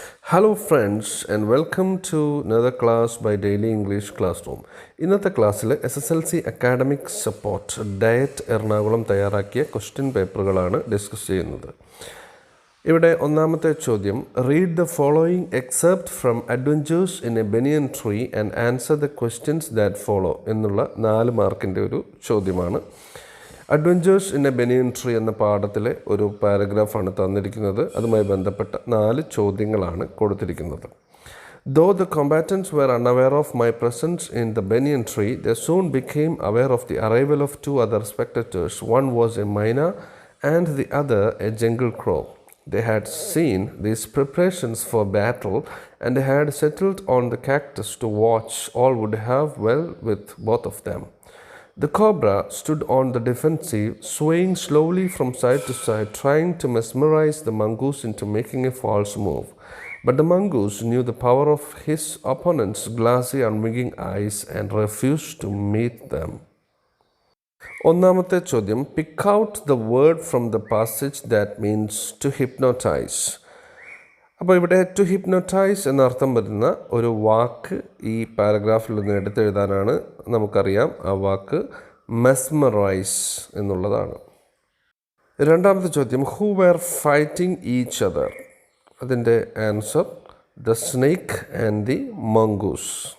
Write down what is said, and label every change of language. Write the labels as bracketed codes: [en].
[en] Hello friends and welcome to another class by Daily English Classroom. [ml] ഇന്നത്തെ ക്ലാസ്സിൽ SSLC academic support diet Ernakulam തയ്യാറാക്കിയ question പേപ്പറുകളാണ് discuss ചെയ്യുന്നത്. ഇവിടെ ഒന്നാമത്തെ ചോദ്യം, [en] read the following excerpt from adventures in a banyan tree and answer the questions that follow [ml] എന്നുള്ള 4 മാർക്കിൻ്റെ ഒരു ചോദ്യമാണ്. Adventures in A banian tree എന്ന പാഠത്തിലെ ഒരു പാരഗ്രാഫാണ് തന്നിരിക്കുന്നത്. അതുമായി ബന്ധപ്പെട്ട 4 ചോദ്യങ്ങളാണ് കൊടുത്തിരിക്കുന്നത്. [en] Though the combatants were unaware of my presence in the banyan tree, they soon became aware of the arrival of 2 other spectators. One was a myna and the other a jungle crow. They had seen these preparations for battle and they had settled on the cactus to watch. All would have well with both of them. The cobra stood on the defensive, swaying slowly from side to side, trying to mesmerize the mongoose into making a false move. But the mongoose knew the power of his opponent's glassy, unwinking eyes and refused to meet them. [ml] ഒന്നാമത്തെ ചോദ്യം, [en] pick out the word from the passage that means to hypnotize. [ml] അപ്പോൾ ഇവിടെ to hypnotise എന്നർത്ഥം വരുന്ന ഒരു വാക്ക് ഈ പാരഗ്രാഫിൽ നിന്ന് എടുത്തെഴുതാനാണ്. നമുക്കറിയാം ആ വാക്ക് മെസ്മറൈസ് എന്നുള്ളതാണ്. രണ്ടാമത്തെ ചോദ്യം, [en] Who were fighting each other. [ml] അതിൻ്റെ answer [en] The snake and the mongoose.